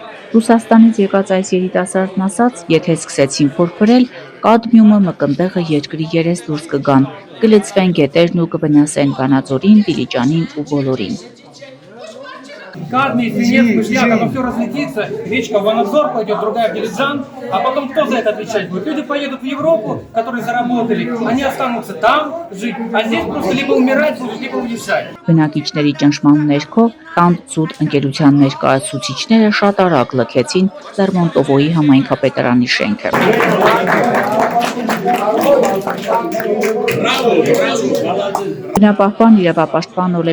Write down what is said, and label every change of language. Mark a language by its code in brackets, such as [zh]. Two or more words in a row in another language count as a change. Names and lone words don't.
[hy] Ռուսաստանից եկած այս երիտասարդն ասաց, եթե սկսեցին փորփրել, կադմիումը մկնդեղը երկրի երես դուրս կգան, կլցվեն գետերն ու կվնասեն Վանաձորին, Դիլիջանին ու բոլորին։ [ru] Кадмий, свинец, пышляк, оно все разлетится, речка в Ванадзор пойдет, другая в Дилиджан, а потом кто за это отвечать будет? Люди поедут в Европу, которые заработали, они останутся там жить, а здесь просто либо умирать будут, либо уезжать. [hy] Բնակիչների ճնշման ներքո Տանդ ցուտ ընկերության ներկայացուցիչները շատ արագ լքեցին Լերմոնտովոյի համայնքապետարանի շենքը։ Բնապահպան իրավապաշտպան Օլեգ